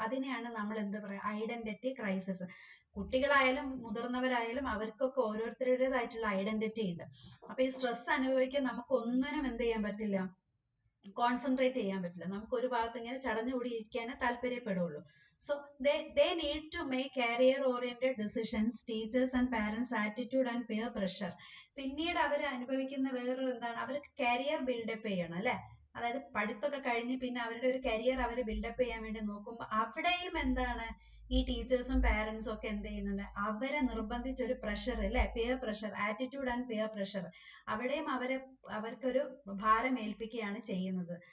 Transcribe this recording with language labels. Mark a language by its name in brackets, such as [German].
[Malayalam] അതിനെയാണ് നമ്മൾ എന്ത് പറയുക, ഐഡന്റിറ്റി ക്രൈസിസ്. കുട്ടികളായാലും മുതിർന്നവരായാലും അവർക്കൊക്കെ ഓരോരുത്തരുടേതായിട്ടുള്ള ഐഡന്റിറ്റി ഉണ്ട്. അപ്പൊ ഈ സ്ട്രെസ് അനുഭവിക്കാൻ നമുക്ക് ഒന്നിനും എന്ത് ചെയ്യാൻ പറ്റില്ല, കോൺസെൻട്രേറ്റ് ചെയ്യാൻ പറ്റില്ല. നമുക്ക് ഒരു ഭാഗത്ത് ഇങ്ങനെ ചടഞ്ഞുകൂടി ഇരിക്കാനേ താല്പര്യപ്പെടുള്ളൂ. [English] So they need to make career oriented decisions. Teachers and parents attitude and peer pressure. [Malayalam] പിന്നീട് അവർ അനുഭവിക്കുന്ന വേറൊരു എന്താണ്, അവർക്ക് കരിയർ ബിൽഡപ്പ് ചെയ്യണം അല്ലെ. അതായത് പഠിത്തമൊക്കെ കഴിഞ്ഞ് പിന്നെ അവരുടെ ഒരു കരിയർ അവർ ബിൽഡപ്പ് ചെയ്യാൻ വേണ്ടി നോക്കുമ്പോൾ അവിടെയും എന്താണ്, ഈ ടീച്ചേഴ്സും പാരൻസും ഒക്കെ എന്ത് ചെയ്യുന്നുണ്ട്, അവരെ നിർബന്ധിച്ച് ഒരു പ്രഷർ അല്ലെ, peer pressure, [English] attitude and peer pressure, [Malayalam] അവിടെയും അവർക്കൊരു ഭാരം ഏൽപ്പിക്കുകയാണ് ചെയ്യുന്നത്.